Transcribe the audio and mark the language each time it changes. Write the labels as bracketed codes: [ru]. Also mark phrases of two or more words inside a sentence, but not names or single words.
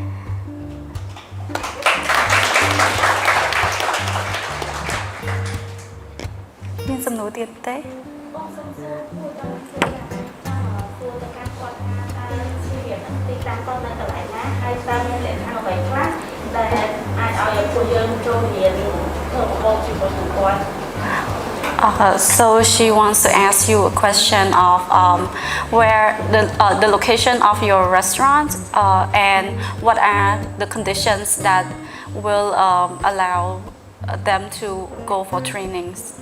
[km] មានសំណួរទៀតទេបងសូមសួរមួយដល់សួរទៅកាន់គាត់ថាតើជាទី តាំងគាត់នៅកន្លែងណាហើយតើមានលក្ខណៈអ្វីខ្លះដែលអាចឲ្យពួកយើងចូលរៀนធ្វើប្រព័ន្ធជាមួយនឹងគាត់ [en] So she wants to ask you a question of where the location of your restaurant and what are the conditions that will allow them to go for trainings.